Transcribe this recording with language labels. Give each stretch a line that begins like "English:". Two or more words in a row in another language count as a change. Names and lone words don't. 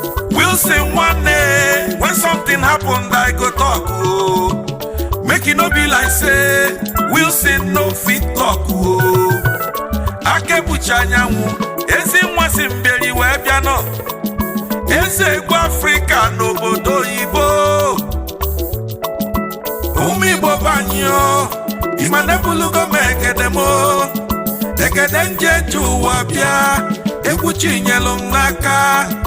Nigerian Pidgin: Wilson Nwane, when something happened, I go talk, oh. Make it no be like say Wilson no fit talk, oh.
Igbo: Akebuchi anyanwụ, ezi nwa si mberi wee bịa nọ. Eze egwu Afrịka n'obodo oyibo. Ụmụ Igbo be anyị, oh. Ị ma na ebulugo m ekede m, oh. Ekede m ji eje ụwa bịa. Egwu Chinyelu m n'aka.